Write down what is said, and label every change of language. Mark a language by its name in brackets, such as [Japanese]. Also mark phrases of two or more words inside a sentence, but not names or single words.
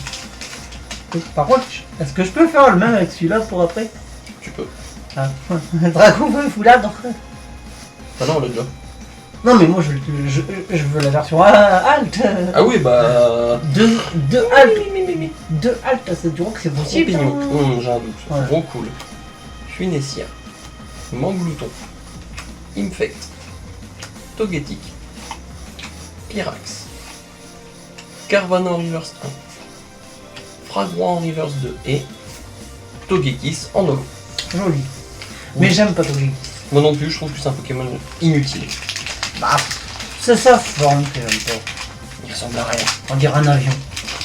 [French] Par contre, est-ce que je peux faire le même avec celui-là pour après? Tu peux. Ah, Draco [English] full art. [French] Ah non, on l'a déjà. Non, mais moi, je veux la version alt. Ah oui, bah. Deux alt. Deux alt, c'est du que c'est possible. Champignon. J'ai un doute. Ouais. Bon cool. Funessia. Manglouton. Infect. Togetic. Pyrax. Carvana en reverse 1. Fragua en reverse 2. Et Togekiss en holo. Joli. Mais j'aime pas Togekiss. Moi non plus, je trouve que c'est un Pokémon inutile. Bah, c'est sa forme que j'aime pas. Il ressemble à rien.